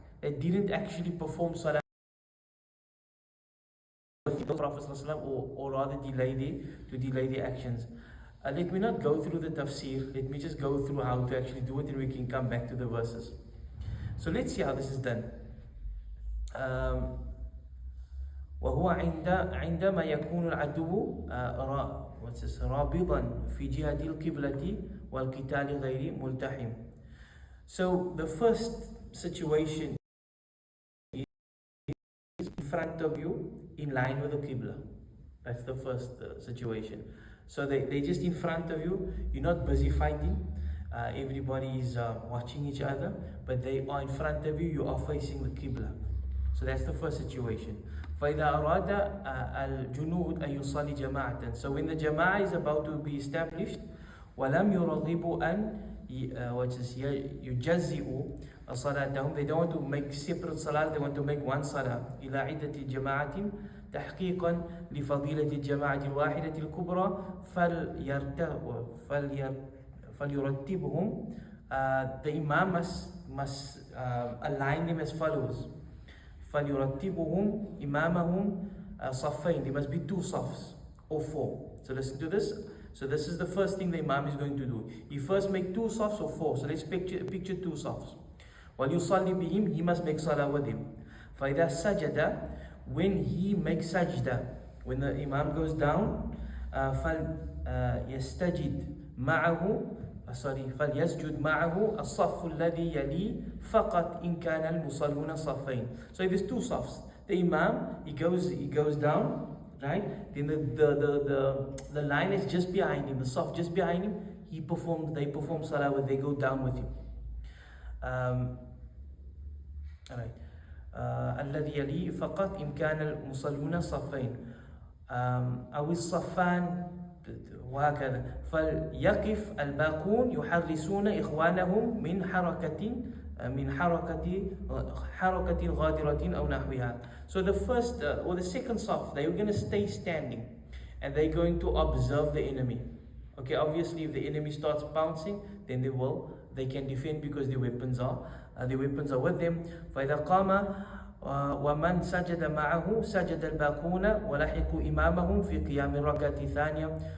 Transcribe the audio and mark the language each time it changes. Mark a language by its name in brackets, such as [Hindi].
[English] They didn't actually perform salah with the Prophet ﷺ, or rather delay their actions. Let me not go through the tafsir, let me just go through how to actually do it, and we can come back to the verses. So let's see how this is done. [Arabic] وهو عندما يكون العدو رابضا في جهة القبلة والقتال غير ملتحم. [English] So the first situation is in front of you, in line with the Qibla. That's the first situation. So they're just in front of you, you're not busy fighting, everybody is watching each other, but they are in front of you, you are facing the Qibla. So that's the first situation. [Arabic] فَإِذَا أَرَادَ الْجُنُودَ أَن يُصَلِّ جَمَاعَةً. [English] So when the jama'ah is about to be established, [Arabic] وَلَمْ يُرَغِبُوا أَن يُجَزِّئُوا صَلَاتَهُم. [English] They don't want to make separate salah, they want to make one salah. [Arabic] إِلَى عِدَّةِ جَمَاعَةٍ تحقيقا لفضيلة الجماعة الواحدة الكبرى فليرتبهم. [English] The Imam must align them as follows. [Arabic] فليرتبهم إمامهم صفين. [English] There must be two safs or four. So listen to this. So this is the first thing the Imam is going to do. He first make two safs or four. So let's picture two safs. [Arabic] وَلْيُصَلِّ بِهِمْ. [English] He must make salah with him. [Arabic] فَإِذَا سَجَدَ. [English] When he makes sajda, when the Imam goes down, [Arabic] فَلْيَسْتَجِدْ مَعَهُ فَلْيَسْجُدْ مَعَهُ الصَّفُّ الَّذِي يَلِي فَقَطْ إِنْ كَانَ الْمُصَلُّونَ صَفَّيْنِ. [English] So there's two safs. The Imam, he goes down, right? Then the line is just behind him, the saf just behind him. They perform salah, they go down with him. Alright. [Arabic] الذي يلي فقط إن كان المصلون صفين أو الصفان وهكذا. فليقف الباقون يحرسون إخوانهم من حركة غادرة أو نحوها. [English] So the first or the second saf, they are going to stay standing and they're going to observe the enemy. Okay, obviously if the enemy starts bouncing, then they can defend because their weapons are with them. [Arabic] فإذا قام ومن سجد معه سجد الباقون ولحقوا إمامهم في قيام الركعة الثانية.